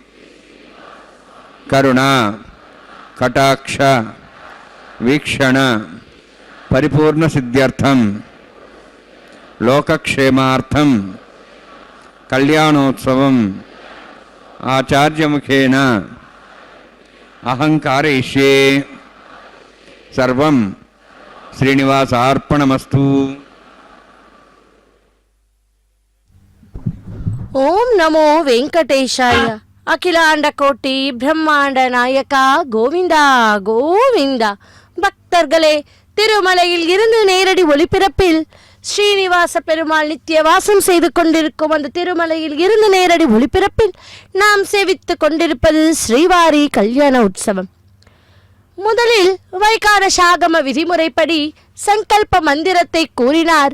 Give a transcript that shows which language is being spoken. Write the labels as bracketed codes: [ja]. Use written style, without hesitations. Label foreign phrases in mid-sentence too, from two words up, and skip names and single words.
[sa] करुणा कटाक्ष वीक्षण परिपूर्ण सिद्ध्यर्थम लोकक्षेमार्थम कल्याणोत्सवम आचार्य मुखेन अहंकारयिष्ये सर्वं श्रीनिवासार्पणमस्तु। ओम नमो वेंकटेशाय। अखिलांड कोटि ब्रह्मांड नायक गोविंदा गोविंदा। [ta] பக்தர்களே, திருமலையில் இருந்து நேரடி ஒளிபரப்பில் ஸ்ரீனிவாச பெருமாள் நித்திய வாசம் செய்து கொண்டிருக்கும் அந்த திருமலையில் இருந்து நேரடி ஒளிபரப்பில் நாம் சேவித்துக் கொண்டிருப்பது ஸ்ரீவாரி கல்யாண உற்சவம். முதலில் வைகார சாகம விதிமுறைப்படி சங்கல்ப மந்திரத்தை கூறினார்.